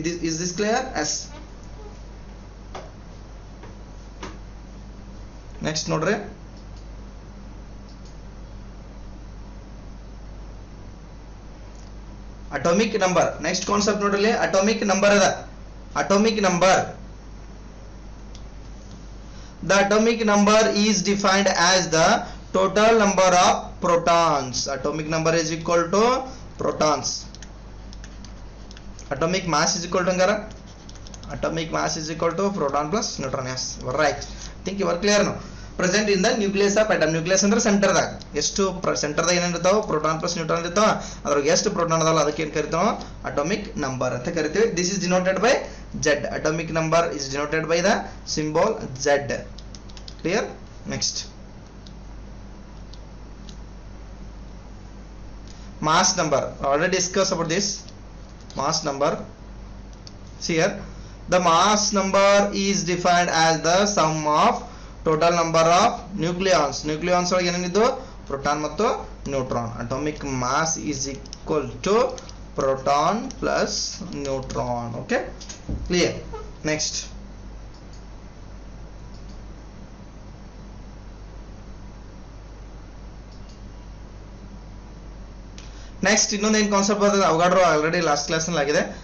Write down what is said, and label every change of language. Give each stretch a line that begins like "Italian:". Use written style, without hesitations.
English: Is this clear? Yes. Next ನೋಡ್ರಿ atomic number. Next concept ನೋಡ್ರಿ, atomic number ಅದ. Atomic number, the atomic number is defined as the total number of protons. Atomic number is equal to protons. Atomic mass is equal to
Kannada: hangara?
English: Atomic mass is equal to proton plus neutron. Yes, you are right. I think you are clear now. Present in the nucleus of atom.
Kannada: Nucleus ಅಂದ್ರೆ centre ದಾಗ ಎಷ್ಟು centre ದಾಗ ಏನೇನ್ ಇರ್ತಾವ?
English: proton plus neutron
Kannada: ಇರ್ತಾವ. ಅದ್ರಾಗ ಎಷ್ಟು proton ಅದಲ್ಲ ಅದಕ್ಕೆ ಏನ್ ಕರಿತಾವ?
English: atomic number
Kannada: ಅಂತ ಕರಿತೀವಿ.
English: This is denoted by Z. Atomic number is denoted by the symbol Z. Clear? Next, mass number. Already discussed about this mass number. See here, the mass number is defined as the sum of total number of nucleons. Nucleons
Kannada: ಒಳಗೆ ಏನೇನಿದ್ದು? Proton ಮತ್ತು neutron.
English: Atomic mass is equal to proton plus neutron. Okay, clear? Next,
Kannada: ಇನ್ನೊಂದು ಏನ್ concept ಬರ್ತದೆ ಅವಗಾಡ್ರು already last class ನಲ್ಲಿ ಆಗಿದೆ.